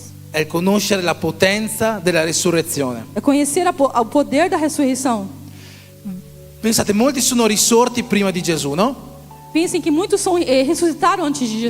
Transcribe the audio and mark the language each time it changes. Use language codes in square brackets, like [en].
[it] è il conoscere la potenza della risurrezione. [pt] é conhecer o poder da ressurreição. [it] Pensate, molti sono risorti prima di Gesù, no? [pt] Pensem que muitos ressuscitaram antes de Jesus.